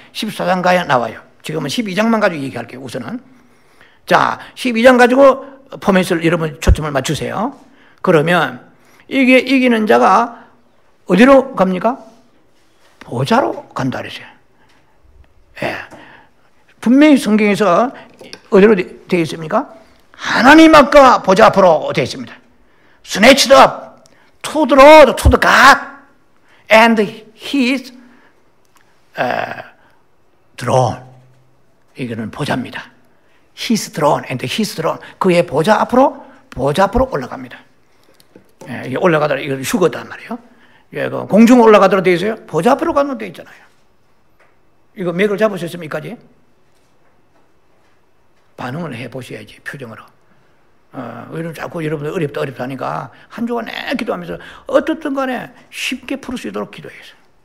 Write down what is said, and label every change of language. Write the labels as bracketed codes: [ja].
[ko] 14장 가야 나와요. 지금은 12장만 가지고 얘기할게요. 우선은 자 12장 가지고 포맷을 여러분 초점을 맞추세요. 그러면 이게 이기는 자가 어디로 갑니까? 보좌로 간다 그랬어요. 분명히 성경에서 어디로 되어 있습니까? 하나님 앞과 보좌 앞으로 되어 있습니다. [en] Snatched up to the Lord, to the God and His throne. [ko] 이거는 보좌입니다. [en] His throne and His throne. [ko] 그의 보좌 앞으로 올라갑니다. 이게 올라가더라 이거 휴거단 말이에요. 공중 올라가도록 되어 있어요. 보좌 앞으로 가면 되어 있잖아요. 이거 맥을 잡으셨습니까? 반응을 해보셔야지, 표정으로. 왜냐면 자꾸 여러분들 어렵다 하니까 한 주간 기도하면서 어떻든 간에 쉽게 풀 수 있도록 기도했어요.